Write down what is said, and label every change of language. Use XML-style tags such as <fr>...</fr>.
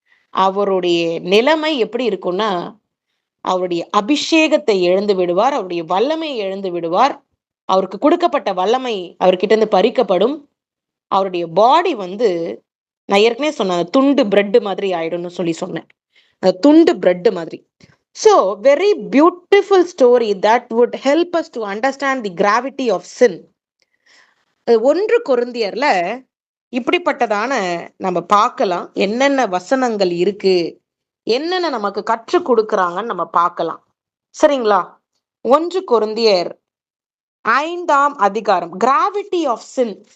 <ta>அவருடைய நிலைமை எப்படி இருக்கும்னா, அவருடைய அபிஷேகத்தை இழந்து விடுவார், அவருடைய வல்லமையை இழந்து விடுவார். அவருக்கு கொடுக்கப்பட்ட வல்லமை அவர்கிட்ட இருந்து பறிக்கப்படும். அவருடைய பாடி நான் ஏற்கனவே சொன்னேன், துண்டு பிரெட் மாதிரி ஆயிடும்னு சொன்னேன். துண்டு பிரெட் மாதிரி.</ta> <en>So, very beautiful story that would help us to understand the gravity of sin.</en> <ta>1 கொரிந்தியர்ல இப்படிப்பட்டதான நம்ம பார்க்கலாம். என்னென்ன வசனங்கள் இருக்கு, என்னென்ன நமக்கு கற்றுக் கொடுக்குறாங்கன்னு நம்ம பார்க்கலாம். சரிங்களா? 1 கொரிந்தியர் 5ஆம் அதிகாரம்,</ta> <en>Gravity of sin.</en>